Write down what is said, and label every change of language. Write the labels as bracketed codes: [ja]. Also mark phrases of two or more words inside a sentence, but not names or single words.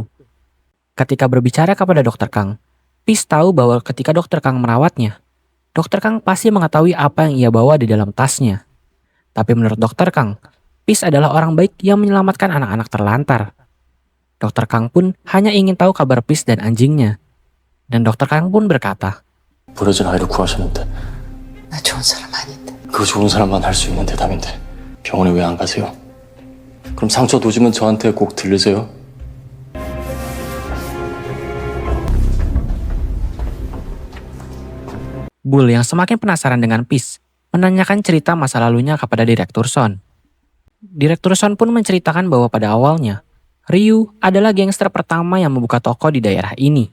[id] Ketika berbicara kepada Dr. Kang, Peace tahu bahwa ketika Dr. Kang merawatnya, Dr. Kang pasti mengetahui apa yang ia bawa di dalam tasnya. Tapi menurut Dr. Kang, Peace adalah orang baik yang menyelamatkan anak-anak terlantar. Dr. Kang pun hanya ingin tahu kabar Peace dan anjingnya. Dan Dr. Kang pun berkata, [ko] 버려진 아이를 구하시는데 나 좋은 사람 아닌데. 그거 좋은 사람만 할 수 있는 대답인데 병원에 왜 안 가세요? 그럼 상처 도지면 저한테 꼭 들르세요. [id] Bull yang semakin penasaran dengan Peace menanyakan cerita masa lalunya kepada Direktur Son. Direktur Son pun menceritakan bahwa pada awalnya, Ryu adalah gangster pertama yang membuka toko di daerah ini.